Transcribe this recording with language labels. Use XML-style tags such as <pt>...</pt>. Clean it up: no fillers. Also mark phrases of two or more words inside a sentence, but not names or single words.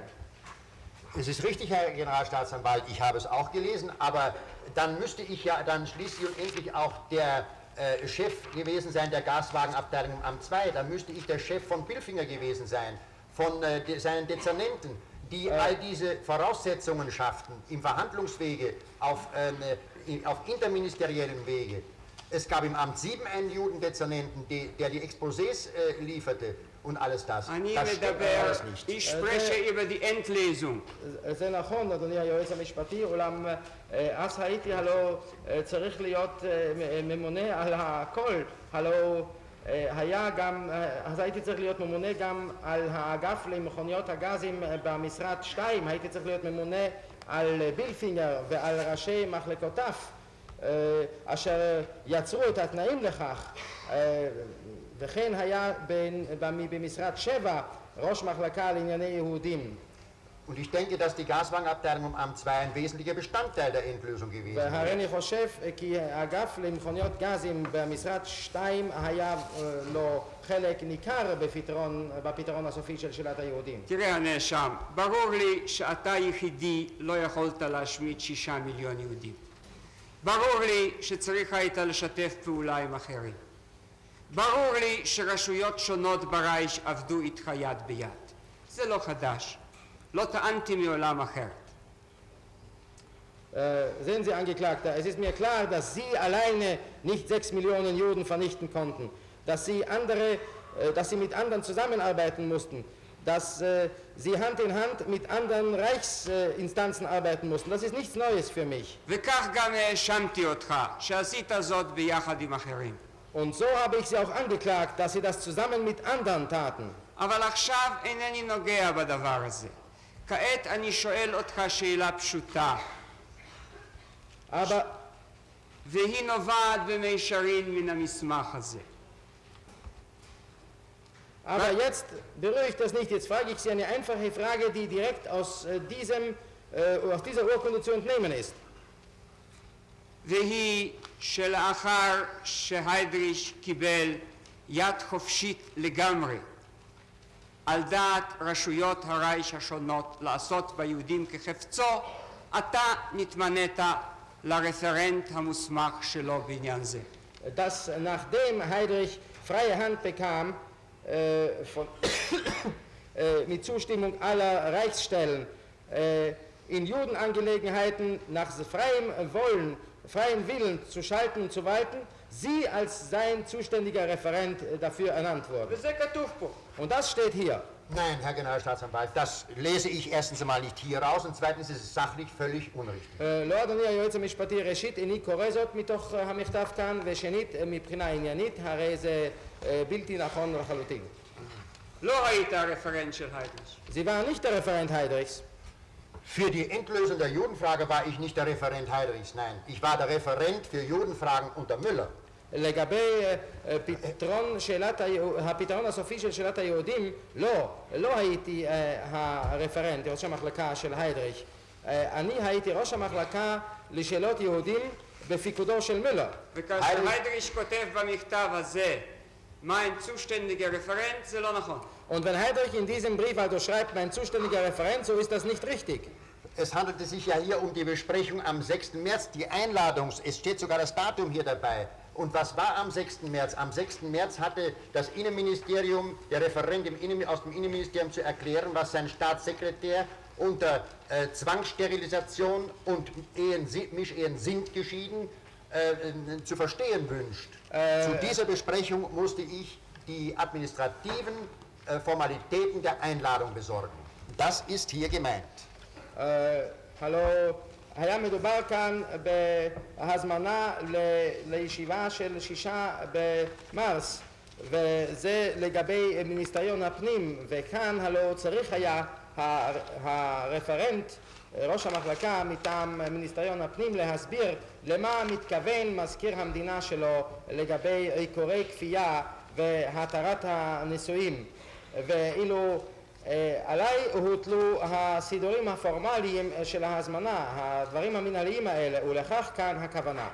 <de>Es ist richtig, Herr Generalstaatsanwalt, ich habe es auch gelesen, aber dann müsste ich ja dann schließlich und endlich auch der Chef gewesen sein der Gaswagenabteilung im Amt 2, dann müsste ich der Chef von Bilfinger gewesen sein, von seinen Dezernenten, die all diese Voraussetzungen schafften, im Verhandlungswege, auf interministeriellem Wege. Es gab im Amt 7 einen Judendezernenten, der die Exposés lieferte und alles das. Das stimmt alles nicht. Ich spreche über die Endlesung.</de> <he>זה נכון, אדוני היועץ המשפטי, אולם אז הייתי הלא צריך להיות ממונה על הכל, הלא אז הייתי צריך להיות ממונה גם על האגף למכוניות הגזים במשרד 2, הייתי צריך להיות ממונה על בילפינגר ועל ראשי מחלקותיו אשר יצרו את התנאים לכך, וכן היה במשרד 7 ראש מחלקה לענייני יהודים.</he> <de>Und ich denke, dass die Gaswagenabteilung im Amt 2 ein wesentlicher Bestandteil der Endlösung gewesen</de> <he>והריני חושב כי האגף למכוניות גזים במשרד 2 היה לו חלק ניכר בפתרון הסופי של שאלת היהודים. תראה הנאשם, ברור לי שאתה יחידי לא יכולת להשמיד 6 מיליון יהודים. ברור לי שצריך היית לשתף פעולה עם אחרים. ברור לי שרשויות שונות ברייש עבדו איתך יד ביד. זה לא חדש. לא טענתי מעולם אחרת.</he> <de>Sehen Sie, Angeklagter, es ist mir klar, dass Sie alleine nicht 6 Millionen Juden vernichten konnten, dass Sie mit anderen zusammenarbeiten mussten, dass Sie Hand in Hand mit anderen Reichsinstanzen arbeiten mussten. Das ist nichts Neues für mich.</de> <he>וכך גם האשמתי אותך, שעשית זאת ביחד עם אחרים.</he> <de>Und so habe ich Sie auch angeklagt, dass Sie das zusammen mit anderen taten.</de> <he>אבל עכשיו אינני נוגע בדבר הזה. כעת אני שואל אותך שאלה פשוטה. והיא נובעת במישרין מן המסמך הזה.</he> <de>Aber jetzt beruhigt das nicht. Jetzt frage ich Sie eine einfache Frage, die direkt aus dieser Urkunde zu entnehmen ist.</de> <he>והיא שלאחר שהיידריש קיבל יד חופשית לגמרי על דעת רשויות הרייש השונות לעשות ביהודים כחפצו, אתה נתמנית לרפרנט המוסמך שלו בעניין זה.</he> <de>Dass nachdem Heydrich freie Hand bekam, mit Zustimmung aller Reichsstellen, in Judenangelegenheiten nach freien Willen zu schalten und zu walten, sie als sein zuständiger Referent dafür ernannt wurden.</de> <he>וזה כתוב פה.</he> <de>Und das steht hier. Nein, Herr Generalstaatsanwalt, das lese ich erstens einmal nicht hier raus und zweitens ist es sachlich völlig unrichtig.</de> <he>לא, אדוני היועץ המשפטי, ראשית איני קורא זאת מתוך המכתב כאן, ושנית מבחינה עניינית, הרי זה בלתי נכון לחלוטין. לא היית הרפרנט של היידריש.</he> <de>Sie waren nicht der Referent Heydrichs. Für die Endlösung der Judenfrage war ich nicht der Referent Heydrichs, nein. Ich war der Referent für Judenfragen unter Müller.</de> <he>לגבי הפתרון הסופי של שאלת היהודים, לא הייתי הרפרנט, ראש המחלקה של היידריך. אני הייתי ראש המחלקה לשאלות יהודים בפיקודו של מילר. וכאשר היידריש כותב במכתב הזה,</he> <de>mein zuständiger Referent,</de> <he>זה לא נכון.</he> <de>Und wenn Heydrich in diesem Brief also schreibt, mein zuständiger Referent, so ist das nicht richtig. Es handelte sich ja hier um die Besprechung am 6. März, die Einladung, es steht sogar das Datum hier dabei. Und was war am 6. März? Am 6. März hatte das Innenministerium, der Referent aus dem Innenministerium zu erklären, was sein Staatssekretär unter Zwangssterilisation und Mischehen sind geschieden, zu verstehen wünscht. Zu dieser Besprechung musste ich die administrativen Formalitäten der Einladung besorgen. Das ist hier gemeint. Hallo.</de> <he>היה מדובר כאן בהזמנה לישיבה של 6 במרס, וזה לגבי מיניסטריון הפנים, וכאן הלא צריך היה הרפרנט, ראש המחלקה מטעם מיניסטריון הפנים, להסביר למה מתכוון מזכיר המדינה שלו לגבי עיקורי כפייה והתרת הנישואים, ואילו עליי הוטלו הסידורים הפורמליים של ההזמנה, הדברים המנהליים האלה, ולכך כאן הכוונה.</he>